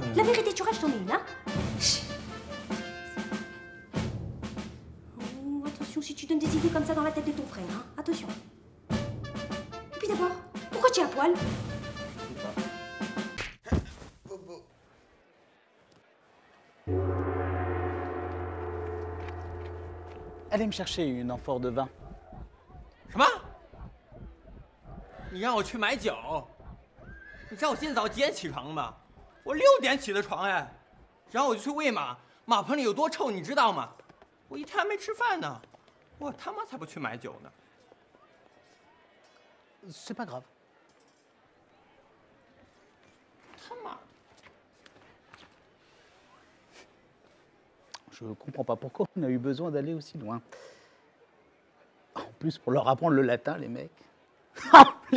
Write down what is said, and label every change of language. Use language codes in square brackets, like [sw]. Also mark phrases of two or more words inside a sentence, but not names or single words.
[fr] La vérité, tu rêves, je t'en ai une, hein. Oh, attention, si tu donnes des idées comme ça dans la tête de ton frère, hein. Attention. Et puis d'abord, pourquoi tu es à poil? Allez me chercher une amphore de vin. [zh] 什么？你让我去买酒？你知道我今天早几点起床吗？我6点起的床哎，然后我就去喂马，马棚里有多臭你知道吗？我一天还没吃饭呢，我他妈才不去买酒呢。 [fr] C'est pas grave. [zh] 他妈！ [fr] Je comprends pas pourquoi on a eu besoin d'aller aussi loin. En plus, pour leur apprendre le latin, les mecs.